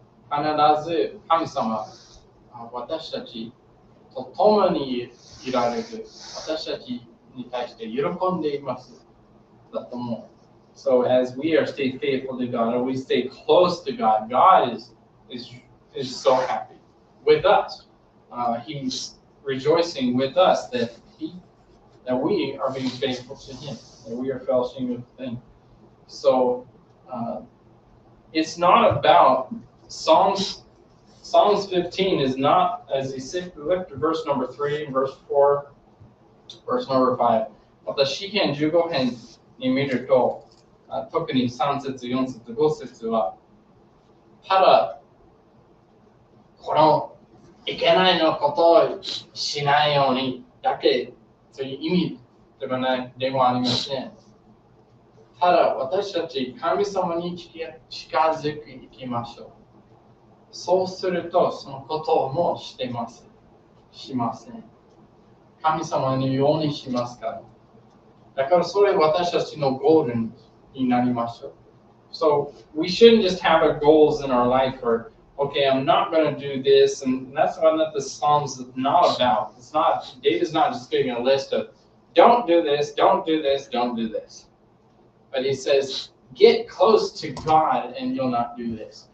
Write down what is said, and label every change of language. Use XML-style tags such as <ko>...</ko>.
<ja>必ず神様は私たちと共にいられる。私たちに対して喜んでいます。だと思う。</ja> <en>So as we are stay faithful to God, or we stay close to God, God is so happy with us. He's rejoicing with us that we are being faithful to Him, that we are fellowshipping with Him. So it's not about Psalms 15 is not, as you look at verse number 3, verse 4, verse number 5.</en> <ja>また詩編15編に見ると、特に3節、4節、5節は、ただ、このいけないのことをしないようにだけという意味ではありません。ただ、私たち神様に近づいていきましょう。そうすると、そのこともしません。神様のようにしますから。だからそれ私たちのゴールになりましょう。</ja> <en>So we shouldn't just have our goals in our life or, okay, I'm not going to do this, and that's what the Psalms is not about. David's not just giving a list of, don't do this, don't do this, don't do this. But he says, get close to God and you'll not do this.</en>